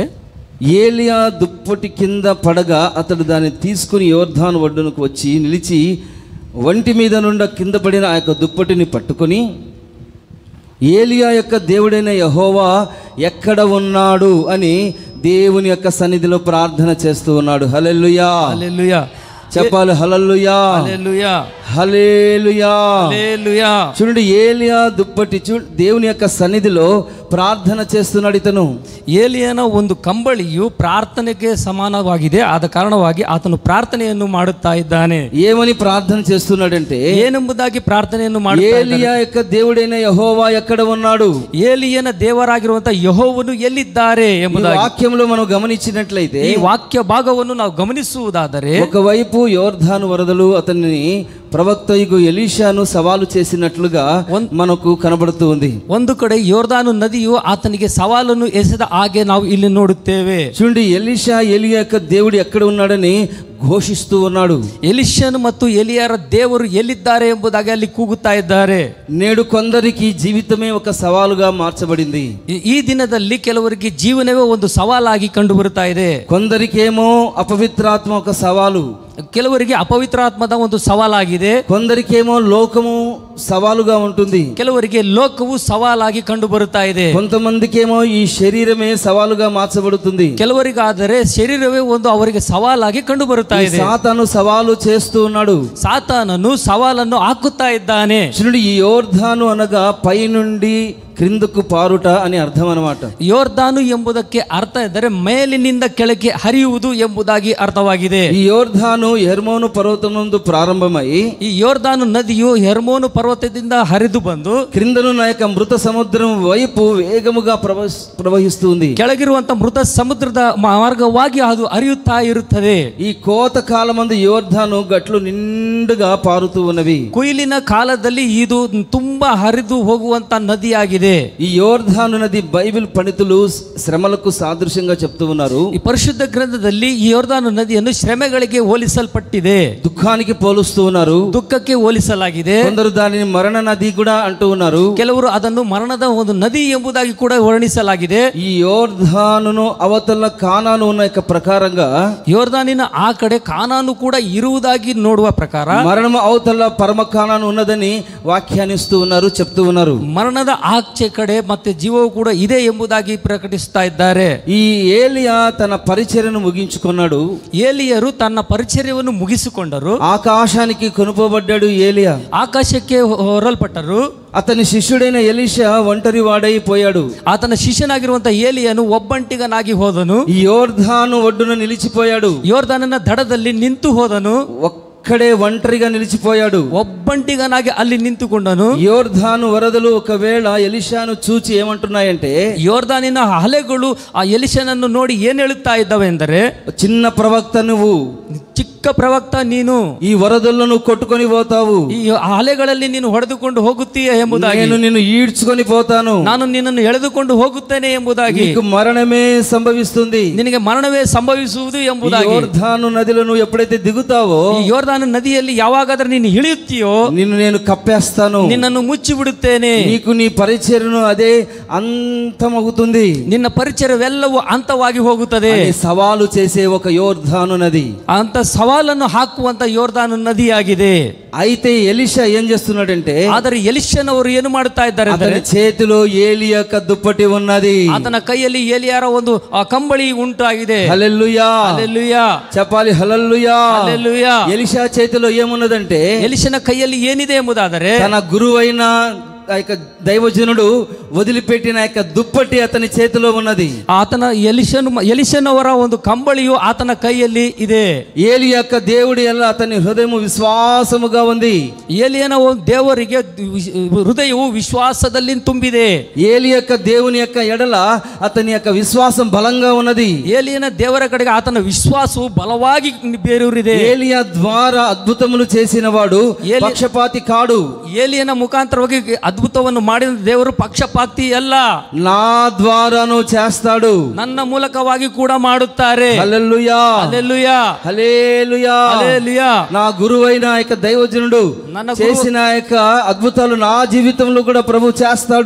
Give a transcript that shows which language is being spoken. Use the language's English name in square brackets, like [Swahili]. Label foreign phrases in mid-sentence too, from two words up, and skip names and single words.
[Telugu] ఏలియా దుప్పటి కింద పడగా అతడు దాన్ని తీసుకుని యోర్దాను ఒడ్డునకు వచ్చి నిలిచి వంటి మీద నుండి కింద పడిన ఆ యొక్క దుప్పటిని పట్టుకొని ఏలియా యొక్క దేవుడైన యెహోవా ఎక్కడ ఉన్నాడు అని దేవుని యొక్క సన్నిధిలో ప్రార్థన చేస్తూ ఉన్నాడు. హల్లెలూయా, హల్లెలూయా, చెప్పాలి. హల్లెలూయా, హల్లెలూయా, హల్లెలూయా, హల్లెలూయా. చూడండి, ఏలియా దుప్పటి దేవుని యొక్క సన్నిధిలో ప్రార్థన చేస్తున్నాడు. ఇతను [Kannada] ಏಲಿಯನ ಒಂದು ಕಂಬಳಿಯು ಪ್ರಾರ್ಥನೆಗೆ ಸಮಾನವಾಗಿದೆ. ಆದ ಕಾರಣವಾಗಿ ಆತನು ಪ್ರಾರ್ಥನೆಯನ್ನು ಮಾಡುತ್ತಾ ಇದ್ದಾನೆ. [Telugu] ఏమని ప్రార్థన చేస్తున్నాడంటే, [Kannada] ಏನೆಂಬುದಾಗಿ ಪ್ರಾರ್ಥನೆಯನ್ನು ಮಾಡುತ್ತಾ ಇದ್ದಾನೆ. [Telugu] ఏలియా యొక్క దేవుడైన యెహోవా ఎక్కడ ఉన్నాడు, [Kannada] ಏಲಿಯನ ದೇವರಾಗಿರುವಂತಹ ಯೆಹೋವನು ಎಲ್ಲಿದ್ದಾರೆ ಎಂಬುದಾಗಿ [Telugu] వాక్యంలో మనం గమనించినట్లయితే, [Kannada] ಈ ವಾಕ್ಯ ಭಾಗವನ್ನು ನಾವು ಗಮನಿಸುವುದಾದರೆ, [Telugu] ఒకవైపు యోర్దాను వరదలు అతన్ని ప్రవక్తయగు ఎలీషాను సవాలు చేసినట్లుగా మనకు కనబడుతూ ఉంది. [Kannada] ಒಂದು ಕಡೆ ಯೋರ್ದಾನು ನದಿಯು ಆತನಿಗೆ ಸವಾಲನ್ನು ಎಸೆದ ಹಾಗೆ ನಾವು ಇಲ್ಲಿ ನೋಡುತ್ತೇವೆ. [Telugu] చూడండి, ఎలీషా ఏలియా యొక్క దేవుడు ఎక్కడ ఉన్నాడని ఘోషిస్తూ ఉన్నాడు. [Kannada] ಎಲಿಷನು ಮತ್ತು ಎಲಿಯರ ದೇವರು ಎಲ್ಲಿದ್ದಾರೆ ಎಂಬುದಾಗಿ ಅಲ್ಲಿ ಕೂಗುತ್ತಾ ಇದ್ದಾರೆ. [Telugu] నేడు కొందరికి జీవితమే ఒక సవాలుగా మార్చబడింది. [Kannada] ಈ ದಿನದಲ್ಲಿ ಕೆಲವರಿಗೆ ಜೀವನವೇ ಒಂದು ಸವಾಲಾಗಿ ಕಂಡು ಬರುತ್ತಾ ಇದೆ. [Telugu] కొందరికేమో అపవిత్రాత్మ ఒక సవాలు, [Kannada] ಕೆಲವರಿಗೆ ಅಪವಿತ್ರಾತ್ಮದ ಒಂದು ಸವಾಲಾಗಿದೆ. [Telugu] కొందరికేమో లోకము సవాలుగా ఉంటుంది, [Kannada] ಕೆಲವರಿಗೆ ಲೋಕವು ಸವಾಲಾಗಿ ಕಂಡು ಬರುತ್ತಾ ಇದೆ. [Telugu] కొంతమందికేమో ఈ శరీరమే సవాలుగా మార్చబడుతుంది. [Kannada] ಕೆಲವರಿಗಾದರೆ ಶರೀರವೇ ಒಂದು ಅವರಿಗೆ ಸವಾಲಾಗಿ ಕಂಡು ಬರುತ್ತಾ ಇದೆ. [Telugu] సాతాను సవాలు చేస్తూ ఉన్నాడు. [Kannada] ಸಾತಾನನು ಸವಾಲನ್ನು ಹಾಕುತ್ತಾ ಇದ್ದಾನೆ. [Telugu] చూడండి, ఈ యోర్దాను అనగా పై నుండి క్రిందకు పారుట అని అర్థం అన్నమాట. [Kannada] ಯೋರ್ದಾನು ಎಂಬುದಕ್ಕೆ ಅರ್ಥ ಇದ್ದರೆ ಮೇಲಿನಿಂದ ಕೆಳಗೆ ಹರಿಯುವುದು ಎಂಬುದಾಗಿ ಅರ್ಥವಾಗಿದೆ. [Telugu] ఈ యోర్దాను హెర్మోను పర్వతం నుండి ప్రారంభమై, [Kannada] ಈ ಯೋರ್ದಾನು ನದಿಯು ಹೆರ್ಮೋನು ಪರ್ವತದಿಂದ ಹರಿದು ಬಂದು [Telugu] క్రిందనున్న యొక్క మృత సముద్రం వైపు వేగముగా ప్రవహిస్తుంది. [Kannada] ಕೆಳಗಿರುವಂತ ಮೃತ ಸಮುದ್ರದ ಮಾರ್ಗವಾಗಿ ಅದು ಹರಿಯುತ್ತಾ ಇರುತ್ತದೆ. [Telugu] ఈ కోత కాలమందు యోర్దాను గట్లు నిండుగా పారుతూ ఉన్నవి. [Kannada] ಕೊಯ್ಲಿನ ಕಾಲದಲ್ಲಿ ಇದು ತುಂಬಾ ಹರಿದು ಹೋಗುವಂತ ನದಿಯಾಗಿದೆ. [Telugu] ఈ యోర్దాను నది బైబిల్ పండితులు శ్రమలకు సాదృశ్యంగా చెప్తూ ఉన్నారు. [Kannada] ಈ ಪರಿಶುದ್ಧ ಗ್ರಂಥದಲ್ಲಿ ಈ ಯೋರ್ದಾನು ನದಿಯನ್ನು ಶ್ರಮೆಗಳಿಗೆ ಹೋಲಿಸಲ್ಪಟ್ಟಿದೆ, [Telugu] దుఃఖానికి పోలుస్తూ ఉన్నారు, [Kannada] ದುಃಖಕ್ಕೆ ಹೋಲಿಸಲಾಗಿದೆ. [Telugu] కొందరు దానిని మరణ నది కూడా అంటూ ఉన్నారు. [Kannada] ಕೆಲವರು ಅದನ್ನು ಮರಣದ ಒಂದು ನದಿ ಎಂಬುದಾಗಿ ಕೂಡ ವರ್ಣಿಸಲಾಗಿದೆ. [Telugu] ఈ యోర్దానును అవతల కానాను ఉన్న యొక్క ప్రకారంగా, [Kannada] ಯೋರ್ದಾನಿನ ಆ ಕಡೆ ಕಾನಾನು ಕೂಡ ಇರುವುದಾಗಿ ನೋಡುವ ಪ್ರಕಾರ [Telugu] మరణము అవతల పరమ కానాను ఉన్నదని వ్యాఖ్యానిస్తూ ఉన్నారు, చెప్తూ ఉన్నారు. [Kannada] ಮರಣದ ಆಚೆ ಕಡೆ ಮತ್ತೆ ಜೀವವು ಕೂಡ ಇದೆ ಎಂಬುದಾಗಿ ಪ್ರಕಟಿಸ್ತಾ ಇದ್ದಾರೆ. [Telugu] ఈ ఏలియా తన పరిచర్యను ముగించుకున్నాడు. [Kannada] ಏಲಿಯರು ತನ್ನ ಪರಿಚರ್ಯವನ್ನು ಮುಗಿಸಿಕೊಂಡರು. [Telugu] ఆకాశానికి కొనుపోబడ్డాడు ఏలియా. [Kannada] ಆಕಾಶಕ್ಕೆ ಹೊರಲ್ಪಟ್ಟರು. [Telugu] అతని శిష్యుడైన ఎలీషా ఒంటరి వాడైపోయాడు. [Kannada] ಆತನ ಶಿಷ್ಯನಾಗಿರುವಂತಹ ಏಲಿಯನು ಒಬ್ಬಂಟಿಗನಾಗಿ ಹೋದನು. [Telugu] ఈ యోర్దాను ఒడ్డున నిలిచిపోయాడు. [Kannada] ಯೋರ್ದಾನನ ದಡದಲ್ಲಿ ನಿಂತು ಹೋದನು. [Telugu] ఒక్కడే ఒంటరిగా నిలిచిపోయాడు. [Kannada] ಒಬ್ಬಂಟಿಗನಾಗಿ ಅಲ್ಲಿ ನಿಂತುಕೊಂಡನು. [Telugu] యోర్దాను వరదలు ఒకవేళ ಎಲಿಷಾನು చూచి ఏమంటున్నాయంటే, [Kannada] ಯೋರ್ದಾನಿನ ಅಲೆಗಳು ಆ ಎಲಿಷನನ್ನು ನೋಡಿ ಏನ್ ಹೇಳುತ್ತಾ ಇದ್ದಾವೆ ಎಂದರೆ, [Telugu] చిన్న ప్రవక్త నువ్వు, [Kannada] ಚಿಕ್ಕ ಪ್ರವಕ್ತ ನೀನು, [Telugu] ఈ వరదలను కొట్టుకొని పోతావు, [Kannada] ಈ ಅಲೆಗಳಲ್ಲಿ ನೀನು ಹೊಡೆದುಕೊಂಡು ಹೋಗುತ್ತೀಯ ಎಂಬುದಾಗಿ, [Telugu] నేను నిన్ను ఈడ్చుకొని పోతాను, [Kannada] ನಾನು ನಿನ್ನನ್ನು ಎಳೆದುಕೊಂಡು ಹೋಗುತ್ತೇನೆ ಎಂಬುದಾಗಿ, [Telugu] నీకు మరణమే సంభవిస్తుంది, [Kannada] ನಿನಗೆ ಮರಣವೇ ಸಂಭವಿಸುವುದು ಎಂಬುದಾಗಿ. [Telugu] ಯೋರ್ಧಾನು నదిలో నువ్వు ఎప్పుడైతే దిగుతావో, [Kannada] ಈ ಯೋರ್ದಾನ ನದಿಯಲ್ಲಿ ಯಾವಾಗಾದ್ರೂ ನೀನು ಇಳಿಯುತ್ತೀಯೋ [Telugu] నిన్ను నేను కప్పేస్తాను, [Kannada] ನಿನ್ನನ್ನು ಮುಚ್ಚಿ ಬಿಡುತ್ತೇನೆ, [Telugu] నీకు నీ పరిచర్యను అదే అంతమవుతుంది, [Kannada] ನಿನ್ನ ಪರಿಚಯವೆಲ್ಲವೂ ಅಂತವಾಗಿ ಹೋಗುತ್ತದೆ [Telugu] అని సవాలు చేసే ఒక ಯೋರ್ಧಾను నది, [Kannada] ಅಂತ ಸವಾಲನ್ನು ಹಾಕುವಂತ ಯೋರ್ದಾನು ನದಿಯಾಗಿದೆ. [Telugu] అయితే ఎలీషా ఏం చేస్తున్నాడంటే, [Kannada] ಆದರೆ ಎಲಿಷನವರು ಏನು ಮಾಡುತ್ತಾ ಇದ್ದಾರೆ ಅಂದರೆ, [Telugu] అతని చేతిలో ఏలి యొక్క దుప్పటి ఉన్నది, [Kannada] ಆತನ ಕೈಯಲ್ಲಿ ಏಲಿಯಾರ ಒಂದು ಕಂಬಳಿ ಉಂಟಾಗಿದೆ. [Telugu] హల్లెలూయా, [Kannada] ಹಲ್ಲೆಲೂಯಾ, [Telugu] చెప్పాలి హల్లెలూయా. [Kannada] ಹಲ್ಲೆಲೂಯಾ. [Telugu] ఎలీషా చేతిలో ఏమున్నదంటే, [Kannada] ಎಲಿಷನ ಕೈಯಲ್ಲಿ ಏನಿದೆ ಎಂಬುದಾದರೆ, [Telugu] తన గురువైన ఆ యొక్క దైవజనుడు వదిలిపెట్టిన యొక్క దుప్పటి అతని చేతిలో ఉన్నది. [Kannada] ಆತನ ಎಲಿಷನವರ ಒಂದು ಕಂಬಳಿಯು ಆತನ ಕೈಯಲ್ಲಿ ಇದೆ. [Telugu] ఏలి యొక్క దేవుడి ಎಲ್ಲ అతని హృదయము విశ్వాసముగా ఉంది. [Kannada] ಏಲಿಯನ ದೇವರಿಗೆ ಹೃದಯವು ವಿಶ್ವಾಸದಲ್ಲಿ ತುಂಬಿದೆ. [Telugu] ఏలి యొక్క దేవుని యొక్క ఎడల అతని యొక్క విశ్వాసం బలంగా ఉన్నది. [Kannada] ಏಲಿಯನ ದೇವರ ಕಡೆಗೆ ಆತನ ವಿಶ್ವಾಸವು ಬಲವಾಗಿ ಬೇರೂರಿದೆ. [Telugu] ఏలియా ద్వారా అద్భుతములు చేసిన వాడు పక్షపాతి కాడు. [Kannada] ಏಲಿಯನ ಮುಖಾಂತರವಾಗಿ ಅದ್ಭುತವನ್ನು ಮಾಡಿದ ದೇವರು ಪಕ್ಷಪಾತಿ ಅಲ್ಲ. [Telugu] నా ద్వారాను చేస్తాడు, [Kannada] ನನ್ನ ಮೂಲಕವಾಗಿ ಕೂಡ ಮಾಡುತ್ತಾರೆ. [Telugu] హల్లెలూయా, హల్లెలూయా, హల్లెలూయా. హల్లెలూయా. నా గురువైన యొక్క దైవజనుడు చేసిన యొక్క అద్భుతాలు నా జీవితంలో కూడా ప్రభు చేస్తాడు.